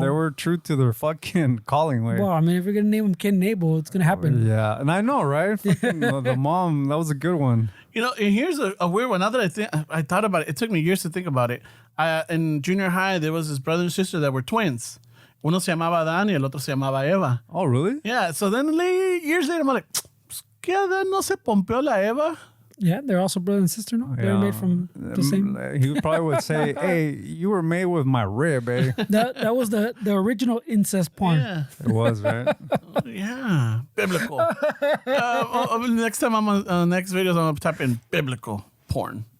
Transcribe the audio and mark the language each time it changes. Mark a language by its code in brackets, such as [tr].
[en] They were true to their fucking calling, way. Well, I mean, if you're going to name him Ken and Abel, it's going to happen. Yeah, and I know, right? Fucking, the mom, that was a good one. And here's a weird one. Now that I thought about it, it took me years to think about it. In junior high, there was this brother and sister that were twins. [es] Uno se llamaba Adán y el otro se llamaba Eva. [en] Oh, really? Yeah, so then years later, I'm like, [es] ¿qué Adán no se pompeó la Eva? [en] Yeah, they're also brother and sister, no? They're made from the same. He probably would say, "Hey, you were made with my rib, eh?" That was the original incest porn. Yeah. It was, right? Yeah. Biblical. Next time I'm on next videos, I'm going to type in biblical porn.